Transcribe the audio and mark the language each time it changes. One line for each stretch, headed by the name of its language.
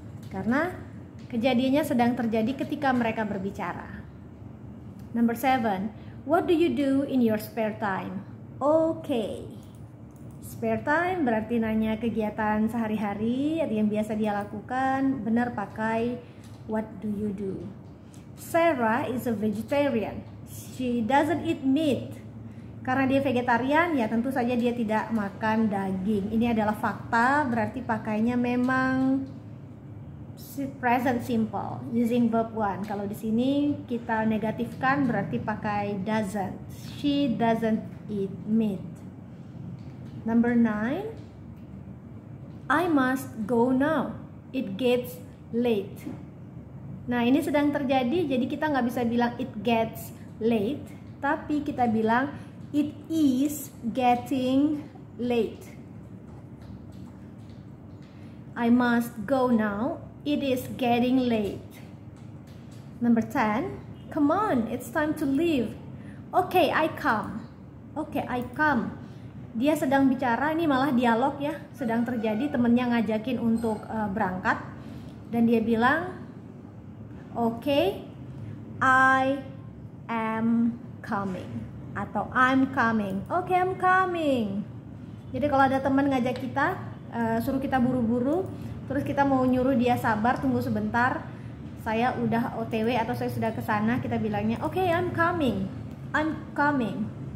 Indonesian: Karena kejadiannya sedang terjadi ketika mereka berbicara.
English: Number 7, what do you do in your spare time? Okay. Spare time
Indonesian: berarti nanya kegiatan sehari-hari yang biasa dia lakukan. Benar pakai
English: what do you do. Sarah is a vegetarian. She doesn't eat meat.
Indonesian: Karena dia vegetarian, ya tentu saja dia tidak makan daging. Ini adalah fakta, berarti pakainya memang present simple using verb 1. Kalau di sini kita negatifkan berarti pakai doesn't.
English: She doesn't eat meat. Number 9, I must go now. It gets late.
Indonesian: Nah, ini sedang terjadi, jadi kita nggak bisa bilang
English: it gets late,
Indonesian: tapi kita bilang
English: it is getting late. I must go now. It is getting late. Number 10, come on, it's time to leave. Okay, I come. Okay, I come.
Indonesian: Dia sedang bicara, ini malah dialog ya, sedang terjadi, temennya ngajakin untuk berangkat. Dan dia bilang,
English: okay, I am coming.
Indonesian: Atau
English: I'm coming. Okay, I'm coming.
Indonesian: Jadi kalau ada teman ngajak kita, suruh kita buru-buru, terus kita mau nyuruh dia sabar, tunggu sebentar, saya udah OTW atau saya sudah kesana, kita bilangnya,
English: okay, I'm coming. I'm coming.